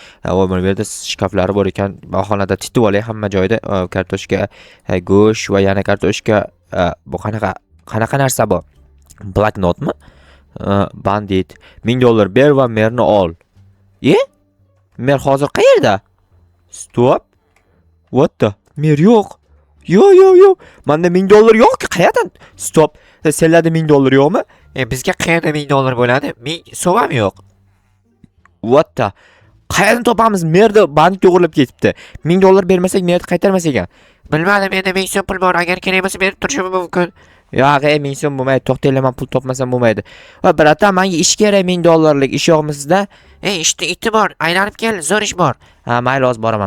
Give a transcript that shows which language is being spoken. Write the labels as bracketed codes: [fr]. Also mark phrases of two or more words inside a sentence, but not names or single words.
[uz] Va mana bu yerda shkaflari bor ekan. Bahonada titib olay hamma joyda. Kartoshka, go'sht va yana kartoshka. Bu qanaqa narsa bu? Bloknotmi? Bandit. $1000 ber va merni ol. Mer hozir qayerda? Stop. [en] What the? [uz] Mer yo'q. Yo'q. Menda $1000 yo'q. Qayerdan? Stop. Senlarda $1000 yo'qmi? Bizga qayerda $1000 bo'ladi? 1000 so'm ham yo'q. [en] What the? [uz] Qayerdan topamiz? Merda bandit o'g'irlab ketibdi. $1000 bermasak merni qaytarmas ekan. Bilmadim, endi 1000 so'm pul bor. Agar kerak bo'lsa berib turishim mumkin. Yo'q, 1000 so'm bo'lmaydi. To'xtanglar, men pul topmasam bo'lmaydi. Va bratan, menga ish kerak, $1000lik ish yo'qmi sizda? Ishda iti bor. Aylanib kel, zo'r ish bor. Mayli, hozir boraman.